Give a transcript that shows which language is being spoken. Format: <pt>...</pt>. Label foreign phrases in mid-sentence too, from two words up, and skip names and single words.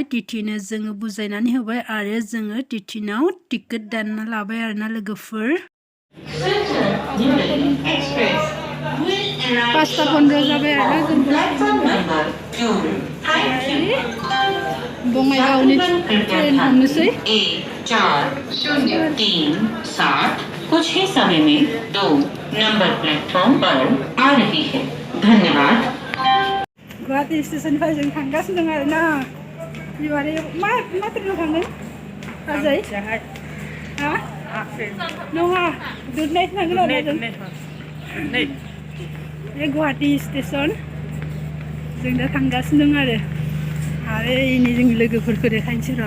<brx>टिटिनो जोङो बुजायनानै होबाय आरो जोङो टिटिनाव टिकेट दानना लाबाय आरोना लोगोफोर. 5:15 जाबाय आरोना जों बङाइगावनि ट्रेन हमनोसै.</brx> <hi>403:60 कुछ ही समय में 2 नंबर प्लेटफॉर्म पर आ रही है. धन्यवाद.</hi> <brx>गुवाहाटि स्टेशननिफ्राय जों थांगासिनो दं आरोना. मा ट्रेनाव थांगोन बाजै? हा नङा दुधनायसो थांगोन आरो जों. बे गुवाहाटि स्टेसन जों दा थांगासिनो दं आरो इनि जोंनि लोगोफोरखौ देखायनोसै र'.</brx>